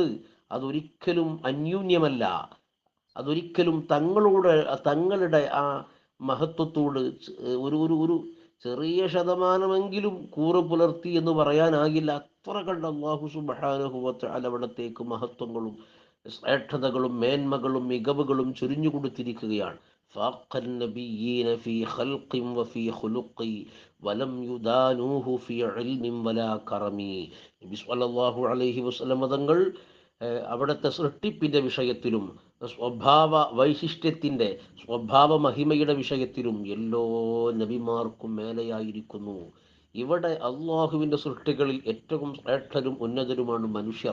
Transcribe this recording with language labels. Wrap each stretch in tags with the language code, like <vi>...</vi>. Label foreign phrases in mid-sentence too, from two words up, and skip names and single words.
<ml>അതൊരിക്കലും അന്യൂന്യമല്ല, അതൊരിക്കലും തങ്ങളുടെ ആ മഹത്വത്തോട് ഒരു ഒരു ഒരു ചെറിയ ശതമാനമെങ്കിലും കൂറ് പുലർത്തി എന്ന് പറയാനാകില്ല. അത്ര കണ്ട് അല്ലാഹു</ml> <ar>سبحانه وتعالى</ar> <ml>അവിടത്തേക്ക് മഹത്വങ്ങളും ശ്രേഷ്ഠതകളും മേന്മകളും മികവുകളും ചൊരിഞ്ഞു കൊടുത്തിരിക്കുകയാണ്.</ml> <ar>فاق النبيين في خلق وفي خلق ولم يدانوه في علم ولا كرم.</ar> <ml>നബി</ml> <ar>صلى الله عليه وسلم</ar> <ml>തങ്ങൾ അവിടുത്തെ സൃഷ്ടിപ്പിൻ്റെ വിഷയത്തിലും സ്വഭാവ വൈശിഷ്ട്യത്തിൻ്റെ സ്വഭാവ മഹിമയുടെ വിഷയത്തിലും എല്ലാ നബിമാർക്കും മേലെയായിരിക്കുന്നു. ഇവിടെ അള്ളാഹുവിൻ്റെ സൃഷ്ടികളിൽ ഏറ്റവും ശ്രേഷ്ഠരും ഉന്നതരുമാണ് മനുഷ്യർ.</ml>